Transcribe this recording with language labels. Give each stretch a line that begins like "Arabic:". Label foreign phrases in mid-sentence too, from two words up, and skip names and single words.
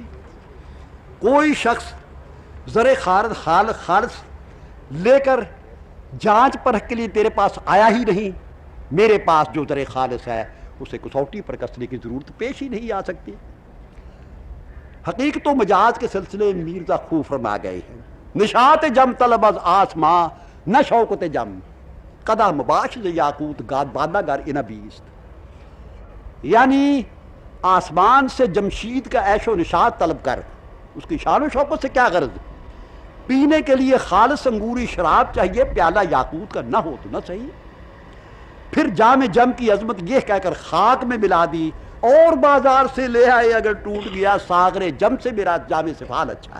Urdu: کوئی شخص زر خالص لے کر جانچ پرکھ کے لیے تیرے پاس آیا ہی نہیں۔ میرے پاس جو زر خالص ہے اسے کسوٹی پر کسنے کی ضرورت پیش ہی نہیں آ سکتی۔ حقیقت و مجاز کے سلسلے میں میرزا خوب فرما گئے ہیں،
Persian: نشاط جم طلب از آسماں نہ شوکت جم قدم مباش یاقوت گاد بادہ گر ان بیست،
Urdu: یعنی آسمان سے جمشید کا عیش و نشاط طلب کر، اس کی شان و شوکت سے کیا غرض؟ پینے کے لیے خالص انگوری شراب چاہیے، پیالہ یاقوت کا نہ ہو تو نہ صحیح۔ پھر جام جم کی عظمت یہ کہہ کر خاک میں ملا دی، اور بازار سے لے آئے اگر ٹوٹ گیا ساغر جم سے میرا جام سفال اچھا ہے۔